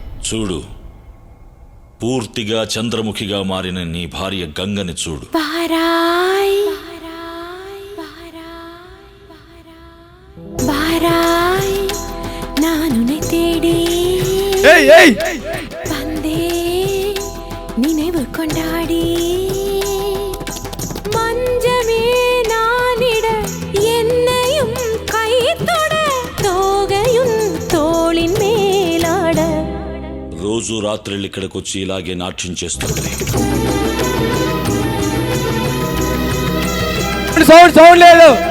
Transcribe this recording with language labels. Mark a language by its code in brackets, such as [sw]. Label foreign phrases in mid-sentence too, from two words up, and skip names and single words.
[te] చూడు, పూర్తిగా చంద్రముఖిగా మారిన నీ భార్య గంగని చూడు. [ta] நானுனை தேடி வந்தே நினைவு கொண்டாடி மஞ்சமே நானிட என்னையும் கை தொட தோகையும் தோளின் மேலாட [te] రోజు రాత్రిళ్ళు ఇక్కడికి వచ్చి ఇలాగే నాట్యం చేస్తుంది. సౌండ్ లేదు.